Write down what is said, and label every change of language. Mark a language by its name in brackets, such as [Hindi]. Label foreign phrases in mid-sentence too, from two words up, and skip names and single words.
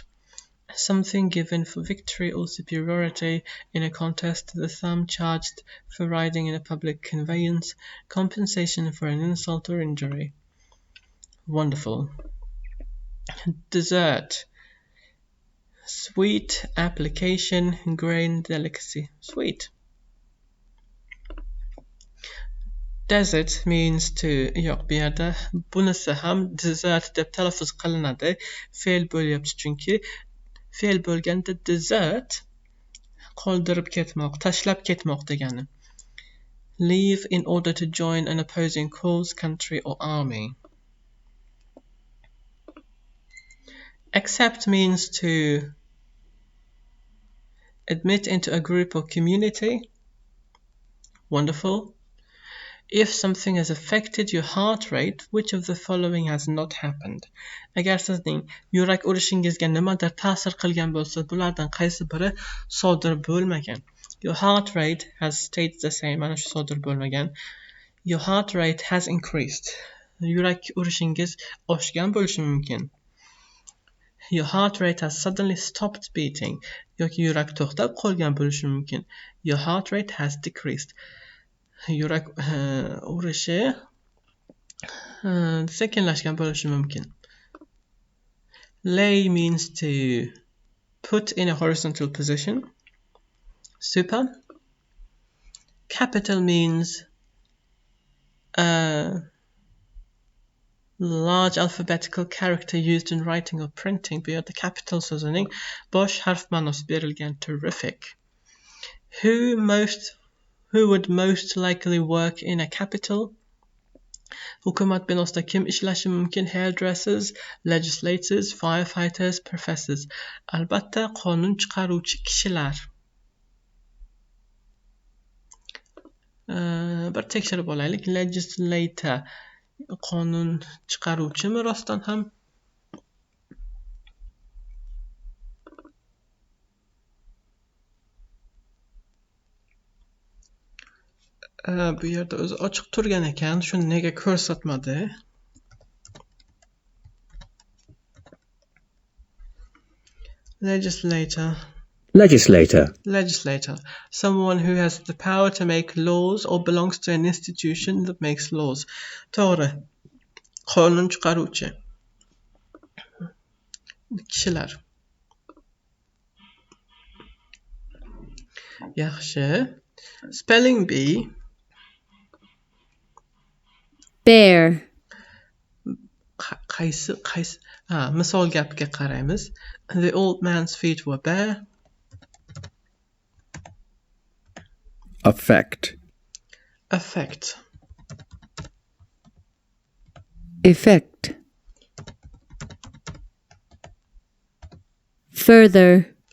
[English] Something given for victory or superiority in a contest, the sum charged for riding in a public conveyance, compensation for an insult or injury. Wonderful. Dessert. Sweet, application, grain, delicacy. Sweet. Desert means to [Uzbek] yo'q, bu yerda bunisi ham dessert deb talaffuz qilinadi. Fe'l bo'lyapti chunki fe'l bo'lganda desert qoldirib ketmoq, tashlab ketmoq degani. [English] Leave in order to join an opposing cause, country or army. Accept means to admit into a group or community. Wonderful. If something has affected your heart rate, which of the following has not happened? [Uzbek] Agar sizning yurak urishingizga nimadir ta'sir qilgan bo'lsa, bulardan qaysi biri sodir bo'lmagan? [English] Your heart rate has stayed the same. [Uzbek] Mana shu sodir bo'lmagan. [English] Your heart rate has increased. [Uzbek] Yurak urishingiz oshgan bo'lishi mumkin. [English] Your heart rate has suddenly stopped beating. [Uzbek] Yoki yurak to'xtab qolgan bo'lishi mumkin. [English] Your heart rate has decreased. [Uzbek] Yurak urishi sekinlashgan bo'lishi mumkin. [English] Lay means to put in a horizontal position. Super. Capital means Large alphabetical character used in writing or printing. [Uzbek] Bu yerda capital so'zining bosh harf ma'nosi berilgan. Terrific. [English] Who would most likely work in a capital? [Uzbek] Hukumat binosida kim ishlashi mumkin? [English] Hairdressers, legislators, firefighters, professors. [Uzbek] Albatta, qonun chiqaruvchi kishilar. Bir tekshirib olaylik. Legislator qonun chiqaruvchimi rostdan ham? Bu yerda o'zi ochiq turgan ekan, shuni nega ko'rsatmadi? Legislator. [English] Someone who has the power to make laws or belongs to an institution that makes laws. [Uzbek] To'g'ri. Qonun chiqaruvchi. Kishilar. Yaxshi. [English] Spelling bee. Bear. [Uzbek] Qaysi misol gapga qaraymiz. [English] The old man's feet were bare. Affect. Effect. Further.